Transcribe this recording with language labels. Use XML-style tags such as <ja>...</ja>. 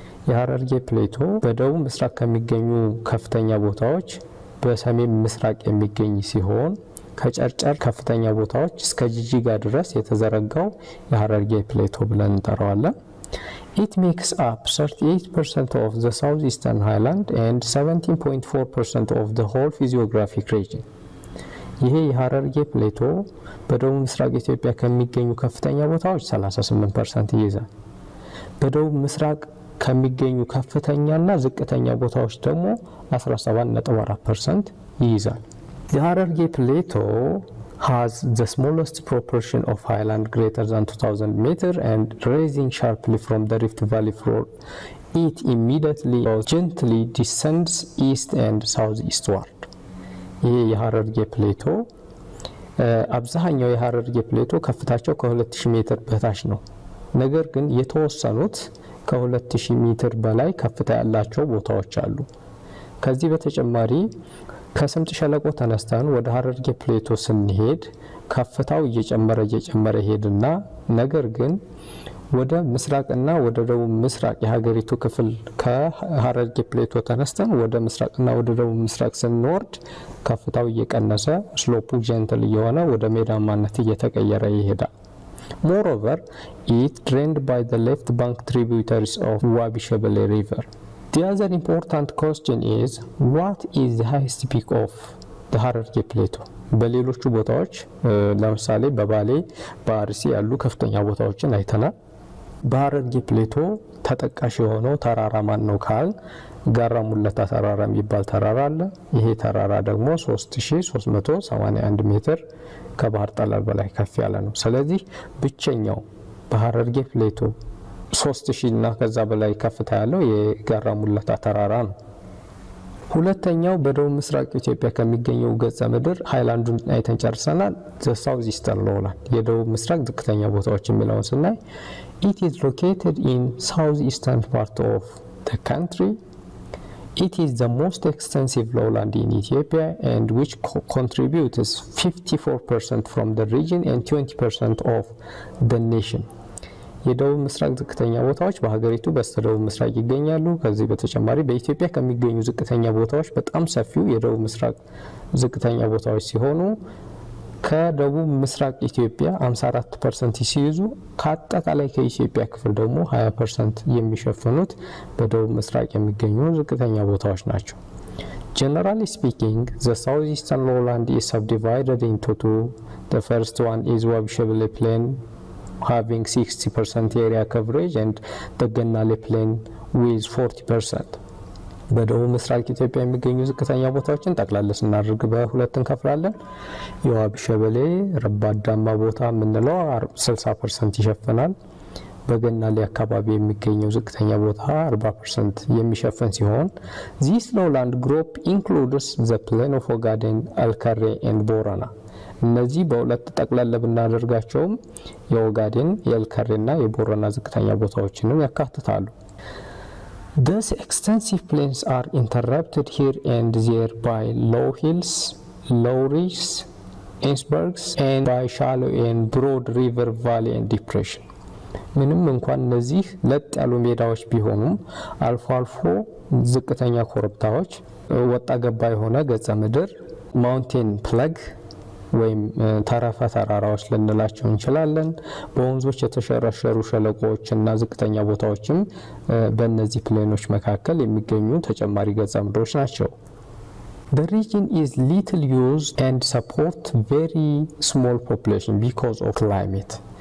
<am>የሀረርጌ ፕሌቶ በደቡብ ምስራቅ ከሚገኙ ከፍተኛ ቦታዎች በሰሜን ምስራቅ የሚገኝ ሲሆን ከጨርጨር ከፍተኛ ቦታዎች እስከ ጂጂጋ ድረስ የተዘረጋው የሀረርጌ ፕሌቶ ብለን እንጠራዋለን።</am> <en>It makes up 38% of the southeastern highland and 17.4% of the whole physiographic region.</en> <am>ይሄ የሀረርጌ ፕሌቶ በደቡብ ምስራቅ ኢትዮጵያ ከሚገኙ ከፍተኛ ቦታዎች 38% ይይዛል። በደቡብ ምስራቅ ከሚገኙ ከፍተኛና ዝቅተኛ ቦታዎች ደግሞ 17.4% ይይዛል።</am> <en>The Harurki Plateau has the smallest proportion of highland greater than 2000 meter and rising sharply from the Rift Valley floor. It immediately or gently descends east and southeastward.</en> <am>ይህ የሀረርጌ ፕሌቶ አብዛኛው የሀረርጌ ፕሌቶ ከፍታቸው ከ2000 ሜትር በታች ነው። ነገር ግን የተወሰኑት ከ2000 ሜትር በላይ ከፍታ ያላቸው ቦታዎች አሉ። ከዚህ በተጨማሪ ከስምጥ ሸለቆ ተነስተን ወደ ሀረርጌ ፕሌቶ ስንሄድ ከፍታው እየጨመረ ሄድና ነገር ግን ወደ ምስራቅና ወደ ደቡብ ምስራቅ የሀገሪቱ ክፍል ከሀረርጌ ፕሌቶ ተነስተን ወደ ምስራቅና ወደ ደቡብ ምስራቅ ስንወርድ ከፍታው እየቀነሰ ስሎፑ ጀንትል እየሆነ ወደ ሜዳማነት እየተቀየረ ይሄዳል።</am> <en>Moreover, it drained by the left bank tributaries of Wabi Shebele River. The other important question is, what is the highest peak of the Harurki Plateau?</en> <am>በሌሎቹ ቦታዎች ለምሳሌ በባሌ በአርሲ ያሉ ከፍተኛ ቦታዎችን አይተናል። በሀረርጌ ፕሌቶ ተጠቃሽ የሆነው ተራራ ማን ነው ካል ጋራ ሙለታ ተራራ የሚባል ተራራ አለ። ይሄ ተራራ ደግሞ 3381 ሜትር ከባህር ጠለል በላይ ከፍ ያለ ነው። ስለዚህ ብቸኛው በሀረርጌ ፕሌቶ 3000 እና ከዛ በላይ ከፍታ ያለው የጋራ ሙለታ ተራራ ነው። ሁለተኛው በደቡብ ምስራቅ ኢትዮጵያ ከሚገኘው ገጸ ምድር ሃይላንዱን አይተን ጨርሰናል። ዘ ሳውዝ ኢስተርን ሎውላንድ የደቡብ ምስራቅ ዝቅተኛ ቦታዎች የሚለውን ስናይ</am> <en>it is located in southeastern part of the country. It is the most extensive lowland in Ethiopia and which contributes 54% from the region and 20% of the nation.</en> <am>የደቡብ ምስራቅ ዝቅተኛ ቦታዎች በሀገሪቱ በስተደቡብ ምስራቅ ይገኛሉ። ከዚህ በተጨማሪ በኢትዮጵያ ከሚገኙ ዝቅተኛ ቦታዎች በጣም ሰፊው የደቡብ ምስራቅ ዝቅተኛ ቦታዎች ሲሆኑ ከደቡብ ምስራቅ ኢትዮጵያ 54% ሲይዙ ከአጠቃላይ ከኢትዮጵያ ክፍል ደግሞ 20% የሚሸፍኑት በደቡብ ምስራቅ የሚገኙ ዝቅተኛ ቦታዎች ናቸው።</am> <en>Generally speaking, the southeastern lowland is subdivided into two. The first one is Wabi Shebele Plain, having 60% area coverage, and the Gennale Plain with 40%.</en> <am>በደቡብ ምስራቅ ኢትዮጵያ የሚገኙ ዝቅተኛ ቦታዎችን ጠቅላላ ስናደርግ በሁለት እንከፍላለን። የዋቢ ሸበሌ ረባዳማ ቦታ የምንለው 60% ይሸፍናል። በገናሌ አካባቢ የሚገኘው ዝቅተኛ ቦታ 40% የሚሸፍን ሲሆን</am> <en>this lowland group includes the plain of Ogaden, Alkare and Borana.</en> <am>እነዚህ በሁለት ጠቅላላ ብናደርጋቸውም የኦጋዴን የአልከሬና የቦረና ዝቅተኛ ቦታዎችንም ያካትታሉ።</am> <en>These extensive plains are interrupted here and there by low hills, low ridges, icebergs, and by shallow and broad river valley and depression.</en> <am>ምንም እንኳን እነዚህ ለጥ ያሉ ሜዳዎች ቢሆኑም አልፎ አልፎ ዝቅተኛ ኮረብታዎች፣ ወጣ ገባ የሆነ ገጸ ምድር፣ ማውንቴን ፕለግ ወይም ተራፋ ተራራዎች ልንላቸው እንችላለን። በወንዞች የተሸረሸሩ ሸለቆዎች እና ዝቅተኛ ቦታዎችም በእነዚህ ፕሌኖች መካከል የሚገኙ ተጨማሪ ገጸ ምድሮች ናቸው።</am> <en>The region is little used and support very small population because of climate.</en>